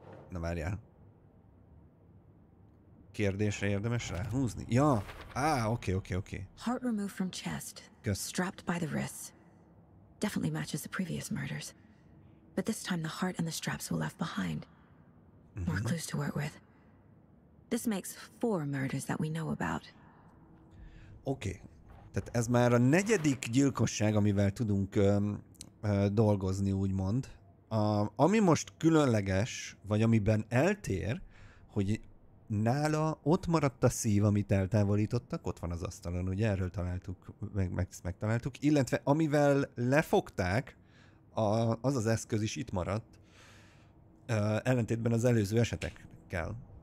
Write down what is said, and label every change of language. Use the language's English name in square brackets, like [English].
[Hungarian] Na várjál. Kérdésre érdemes ráhúzni? Ja! Oké. [English] Heart removed from chest. [Hungarian] Kösz. [English] Strapped by the wrists. Definitely matches the previous murders. But this time the heart and the straps were left behind. More clues to work with. This makes 4 murders that we know about. [Hungarian] Oké. Tehát ez már a 4. gyilkosság, amivel tudunk dolgozni, úgymond. Ami most különleges, vagy amiben eltér, hogy nála ott maradt a szív, amit eltávolítottak, ott van az asztalon, ugye erről találtuk, megtaláltuk, illetve amivel lefogták, az az eszköz is itt maradt, ellentétben az előző esetekkel.